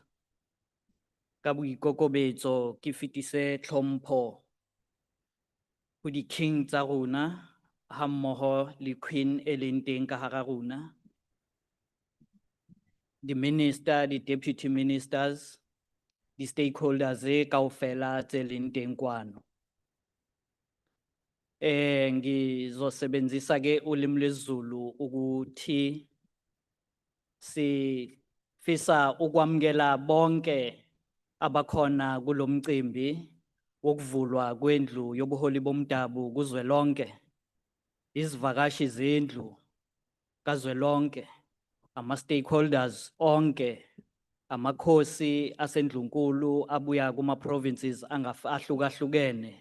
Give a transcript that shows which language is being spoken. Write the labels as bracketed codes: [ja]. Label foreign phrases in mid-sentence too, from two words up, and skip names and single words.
[st] Ka boikokobetso ke fetise hlompho ho di-king tsa rona ha mmoho le queen e leng teng ka hara rona, di-minister, di- [en] deputy ministers, [st] di-stakeholders kaofela tse leng teng kwano. [zu] Ngizosebenzisa ke ulimi lwesiZulu ukuthi sifisa ukwamkela bonke abakhona kulomcimbi wokuvulwa kwendlu yobuholi bomdabu kuzwelonke, izivakashi zendlu kazwelonke, ama-stakeholders onke, amakhosi asendlunkulu abuya kuma-provinces ahlukahlukene.